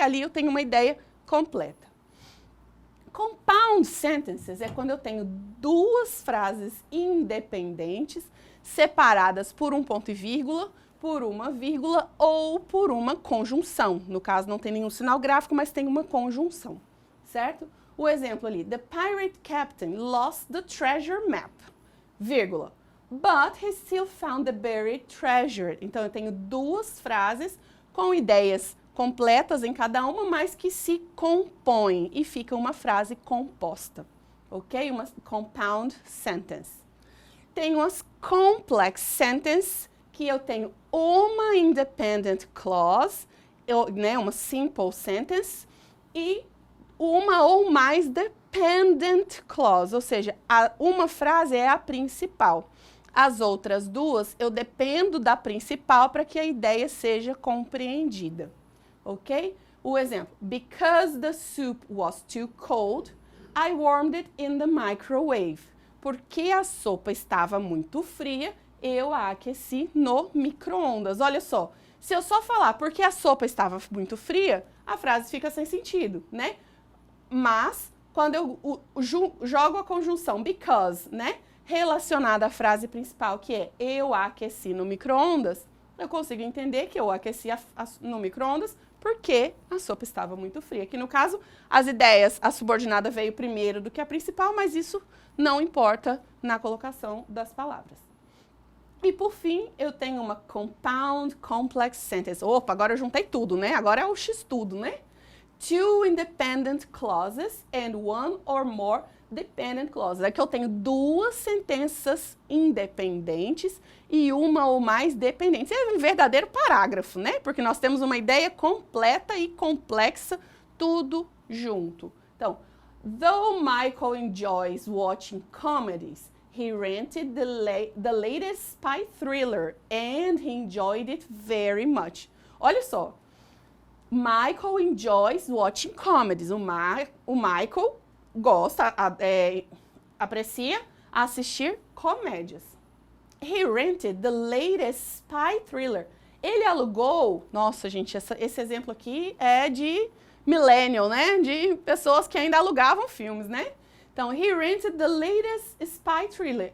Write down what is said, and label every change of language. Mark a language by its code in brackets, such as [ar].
[pt] Ali eu tenho uma ideia completa. Compound sentences é quando eu tenho duas frases independentes, separadas por um ponto e vírgula, por uma vírgula ou por uma conjunção. No caso, não tem nenhum sinal gráfico, mas tem uma conjunção, certo? O exemplo ali, [en] the pirate captain lost the treasure map, [pt] vírgula, [en] but he still found the buried treasure. [pt] Então, eu tenho duas frases com ideias completas em cada uma, mas que se compõem e fica uma frase composta, ok? Uma compound sentence. Tenho as complex sentences, que eu tenho uma independent clause, né, uma simple sentence, e uma ou mais dependent clause, ou seja, uma frase é a principal. As outras duas, eu dependo da principal para que a ideia seja compreendida, ok? O exemplo, [en] because the soup was too cold, I warmed it in the microwave. [pt] Porque a sopa estava muito fria, eu a aqueci no micro-ondas. Olha só, se eu só falar porque a sopa estava muito fria, a frase fica sem sentido, né? Mas, quando eu jogo a conjunção because, né, relacionada à frase principal, que é eu aqueci no micro-ondas, eu consigo entender que eu aqueci no micro-ondas porque a sopa estava muito fria. Aqui no caso, as ideias, a subordinada veio primeiro do que a principal, mas isso não importa na colocação das palavras. E por fim, eu tenho uma compound complex sentence. Opa, agora eu juntei tudo, né? Agora é o X-tudo, né? [en] Two independent clauses and one or more dependent clauses. [pt] É que eu tenho duas sentenças independentes e uma ou mais dependentes. É um verdadeiro parágrafo, né? Porque nós temos uma ideia completa e complexa, tudo junto. Então, [en] though Michael enjoys watching comedies, he rented the latest spy thriller and he enjoyed it very much. [pt] Olha só. [en] Michael enjoys watching comedies. [pt] O Michael gosta, aprecia assistir comédias. [en] He rented the latest spy thriller. [pt] Ele alugou, nossa gente, esse exemplo aqui é de millennial, né? De pessoas que ainda alugavam filmes, né? Então, [en] he rented the latest spy thriller.